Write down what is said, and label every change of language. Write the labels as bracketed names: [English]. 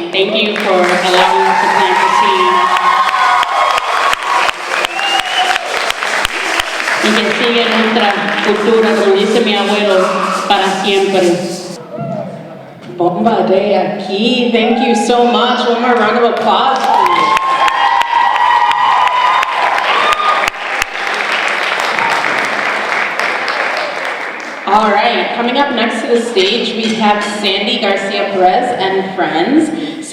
[English] Thank you for allowing us to plant the seed. [Spanish] Y que siga nuestra cultura, como dice mi abuelo, para siempre. [English] Bomba de aquí. Thank you so much. One more round of applause, please. All right, coming up next to the stage, we have Sandy Garcia Perez and friends.